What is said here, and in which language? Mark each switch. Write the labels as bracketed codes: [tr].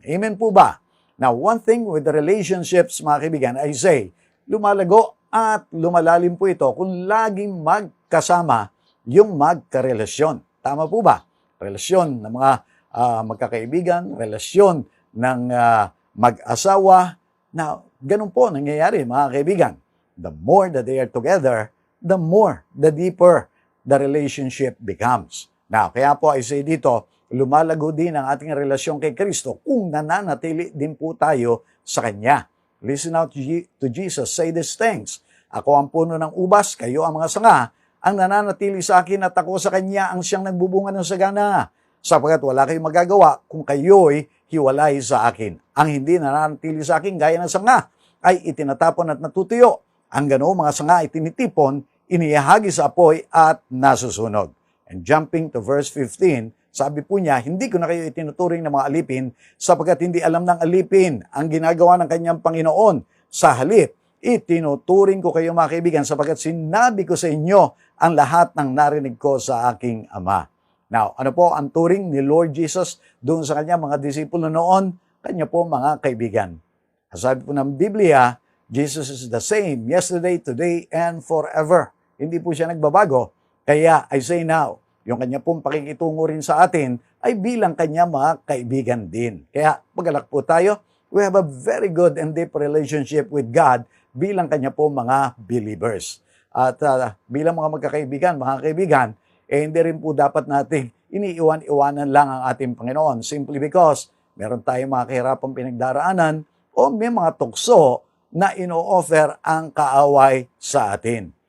[tl] Amen po ba? [en] Now, one thing with the relationships [tl] mga kaibigan, [en] I say, [tl] lumalago at lumalalim po ito kung laging magkasama yung magkarelasyon. Tama po ba? Relasyon ng mga magkakaibigan, relasyon ng mag-asawa. Now, ganun po nangyayari mga kaibigan. [en] The more that they are together, the more, the deeper the relationship becomes. [tl] Now, kaya po [en] I say [tl] dito, lumalago din ang ating relasyon kay Kristo kung nananatili din po tayo sa Kanya. [en] Listen out to Jesus, say these things. [tl] Ako ang puno ng ubas, kayo ang mga sanga. Ang nananatili sa akin at ako sa Kanya ang siyang nagbubunga ng sagana. Sapagkat wala kayong magagawa kung kayo'y hiwalay sa akin. Ang hindi nananatili sa akin gaya ng sanga ay itinatapon at natutuyo. Ang ganoong mga sanga ay tinitipon, inihahagi sa apoy at nasusunog. [en] And jumping to verse 15, [tl] sabi po niya, hindi ko na kayo itinuturing ng mga alipin sapagkat hindi alam ng alipin ang ginagawa ng kanyang Panginoon. Sa halip, itinuturing ko kayo mga kaibigan sapagkat sinabi ko sa inyo ang lahat ng narinig ko sa aking Ama. Now, ano po ang turing ni Lord Jesus doon sa kanya mga disipulo noon? Kanya po mga kaibigan. Sabi po ng Biblia, [en] Jesus is the same yesterday, today, and forever. [tl] Hindi po siya nagbabago. Kaya [en] I say now, [tl] yung kanya pong pakikitungo rin sa atin ay bilang kanya mga kaibigan din. Kaya magalak po tayo. [en] We have a very good and deep relationship with God [tl] bilang kanya po mga [en] believers. [tl] At bilang mga magkakaibigan, mga kaibigan, hindi rin po dapat nating iniiwan-iwanan lang ang ating Panginoon [en] simply because [tl] meron tayong mga kahirapang pinagdaraanan o may mga tukso na ino-offer ang kaaway sa atin.